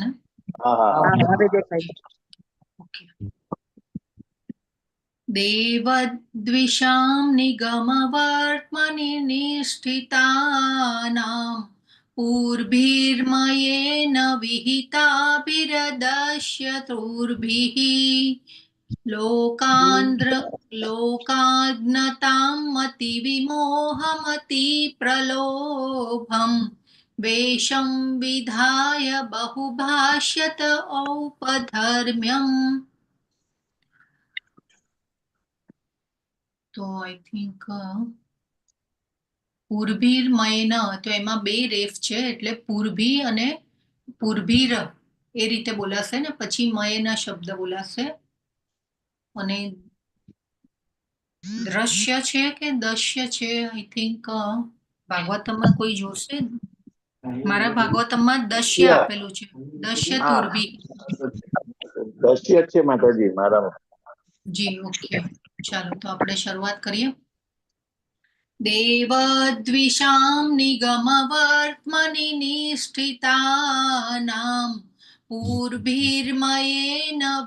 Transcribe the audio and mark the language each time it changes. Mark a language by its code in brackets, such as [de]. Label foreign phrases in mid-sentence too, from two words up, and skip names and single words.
[gu] હા હા હા હવે દેખાય છે. ઓકે. [sa] देवद्विषां निगमवर्त्मनि निष्ठितानां પૂર્भिर्मयेन विहिताभिरदश्यतुर्भिः लोकाज्ञतां मतिविमोहमति प्रलोभं वेषं विधाय बहुभाष्यत औपधर्म्यम्. [gu] તો [en] I think [gu] પૂર્ભીર્મયન, તો એમાં બે રેફ છે એટલે પૂર્ભી અને પૂર્ભીર એ રીતે બોલાશે ને પછી મયના શબ્દ બોલાશે. અને દ્રશ્ય છે કે દશ્ય છે [en] I think [gu] ભાગવતમમાં કોઈ જોશે? મારા ભાગવતમમાં દશ્ય આપેલું છે. દશ્ય હા તુર્ભી. દશ્ય છે માતાજી મારામાં. જી ઓકે, ચાલો તો આપણે શરૂઆત કરીએ. [sa] देवद्विषां निगमवर्त्मनि निष्ठितानां पूर्भिर्मयेन